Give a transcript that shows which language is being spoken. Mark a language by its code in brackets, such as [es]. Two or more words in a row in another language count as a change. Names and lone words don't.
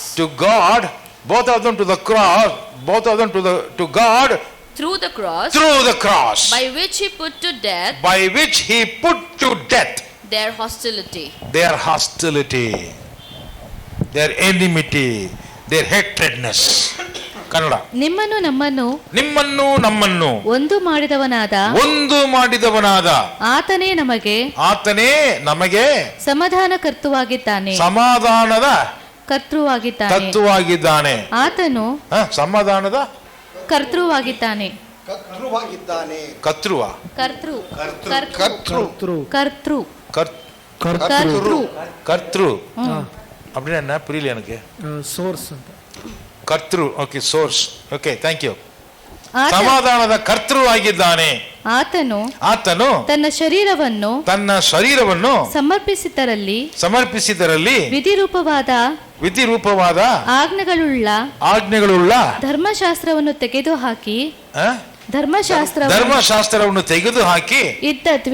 [en] both of them to God through the cross, by which he put to death their hostility, their enmity, their hatredness. [kn] ಕನ್ನಡ. ನಿಮ್ಮನ್ನು ನಮ್ಮನ್ನು ಒಂದು ಮಾಡಿದವನಾದ ಆತನೇ ನಮಗೆ ಸಮಾಧಾನದ ಕರ್ತೃವಾಗಿದ್ದಾನೆ. ಆತನು ಸಮಾಧಾನದ ಕರ್ತೃವಾಗಿದ್ದಾನೆ. [ta] கர்த்ரு அப்படின்னா என்ன புரியல எனக்கு. [kn] சோர்ஸ் ಅಂತ. [ta] கர்த்ரு. [en] Okay, source. Okay, thank you. [kn] ಸಮಾಧಾನದ ಕರ್ತೃ ಆಗಿದ್ದಾನೆ. ಆತನು ತನ್ನ ಶರೀರವನ್ನು ಸಮರ್ಪಿಸಿದರಲ್ಲಿ ವಿಧಿರೂಪವಾದ ಆಜ್ಞೆಗಳುಳ್ಳ ಧರ್ಮಶಾಸ್ತ್ರವನ್ನು ತೆಗೆದುಹಾಕಿ ಇದ್ದ